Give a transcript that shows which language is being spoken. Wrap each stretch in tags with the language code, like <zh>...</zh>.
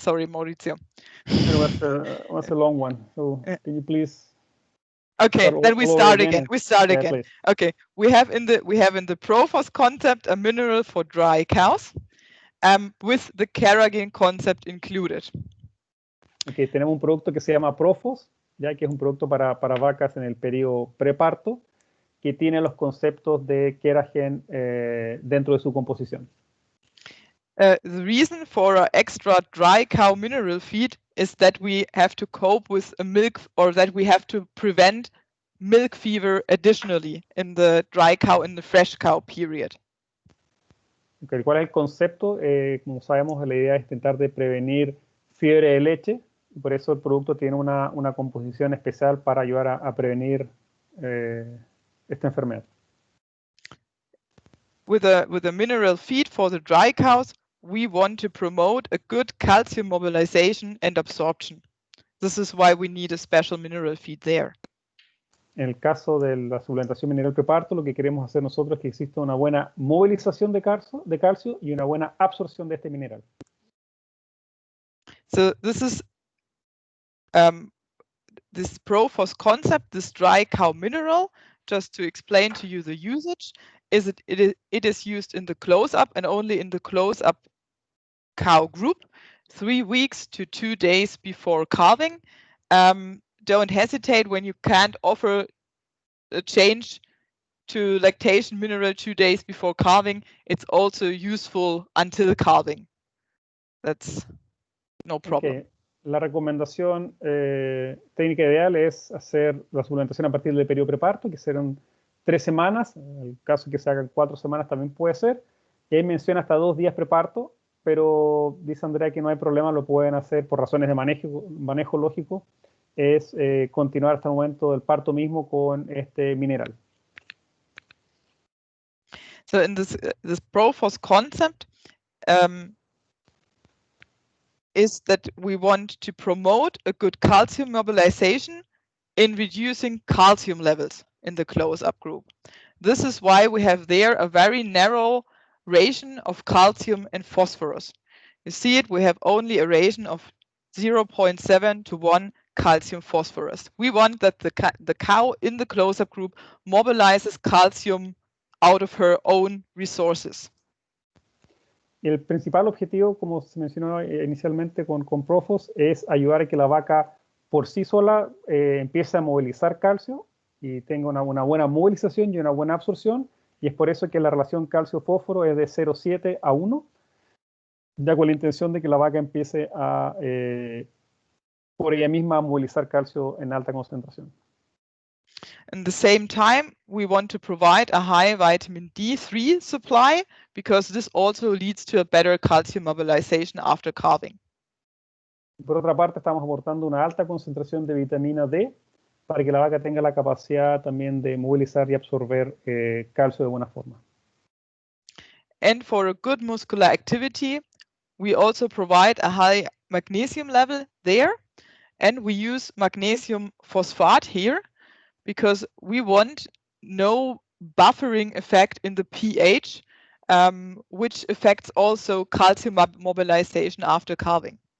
<en>Sorry, Maurizio. It was a long one. So can you please? Okay, then we start again. We start again. Please. Okay, we have in the Profos concept a mineral for dry cows, with the Keragen concept included.</en> <es>Okay, tenemos un producto que se llama Profos, ya que es un producto para vacas en el periodo preparto, que tiene los conceptos de Keragen dentro de su composición.</es> <en>The reason for an extra dry cow mineral feed is that we have to cope with a milk, or that we have to prevent milk fever additionally in the dry cow and the fresh cow period.</en> <es>Okay, ¿cuál es el concepto? Como sabemos, la idea es intentar de prevenir fiebre de leche, y por eso el producto tiene una composición especial para ayudar a prevenir esta enfermedad.</es> <en>With a mineral feed for the dry cows, we want to promote a good calcium mobilization and absorption. This is why we need a special mineral feed there.</en> <es>En el caso de la suplementación mineral preparto, lo que queremos hacer nosotros es que exista una buena movilización de calcio y una buena absorción de este mineral.</es> <en>So this is this Profos concept, this dry cow mineral. Just to explain to you the usage, it is used in the close-up and only in the close-up cow group, 3 weeks to 2 days before calving. Don't hesitate when you can't offer a change to lactation mineral 2 days before calving. It's also useful until calving. That's no problem. Okay.</en> <es>La recomendación técnica ideal es hacer la suplementación a partir del periodo preparto, que serán 3 semanas. En el caso que se hagan 4 semanas también puede ser. Y ahí menciona hasta 2 días preparto, pero dice Andrea que no hay problema, lo pueden hacer por razones de manejo lógico. Es continuar hasta el momento del parto mismo con este mineral.</es> <en>So in this Prophos concept is that we want to promote a good calcium mobilization in reducing calcium levels in the close-up group. This is why we have there a very narrow ration of calcium and phosphorus. You see it, we have only a ration of 0.7 to 1 calcium phosphorus. We want that the cow in the close-up group mobilizes calcium out of her own resources.</en> <es>El principal objetivo, como se mencionó inicialmente con Prophos, es ayudar a que la vaca por sí sola empiece a movilizar calcio y tenga una buena movilización y una buena absorción, y es por eso que la relación calcio-fósforo es de 0,7 a 1, ya con la intención de que la vaca empiece a, por ella misma, a movilizar calcio en alta concentración.</es> <en>At the same time, we want to provide a high vitamin D3 supply because this also leads to a better calcium mobilization after calving.</en> <es>Por otra parte, estamos aportando una alta concentración de vitamina D para que la vaca tenga la capacidad también de movilizar y absorber calcio de buena forma.</es> <en>And for a good muscular activity, we also provide a high magnesium level there, and we use magnesium phosphate here because we want no buffering effect in the pH, which affects also calcium mobilization after calving.</en>